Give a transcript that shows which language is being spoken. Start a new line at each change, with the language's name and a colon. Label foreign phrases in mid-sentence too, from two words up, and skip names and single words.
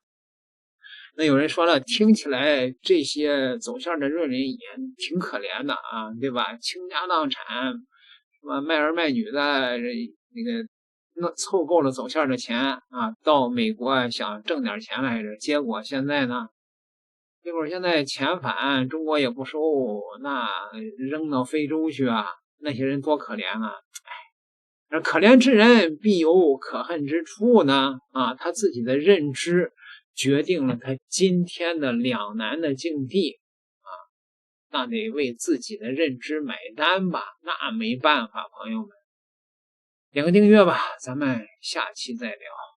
Chinese: 那有人說了，聽起來這些走線的潤人也挺可憐的啊，对吧？傾家蕩產，什麼賣兒賣女的，那個湊夠了走線的錢啊，到美國想掙點錢來着，結果現在遣返中國也不收，那扔到非洲去啊，那些人多可憐啊！哎，可怜之人必有可恨之處呢啊，他自己的認知決定了他今天的兩難的境地啊，那得為自己的認知買單吧，那沒辦法，朋友們，點個訂閱吧，咱們下期再聊。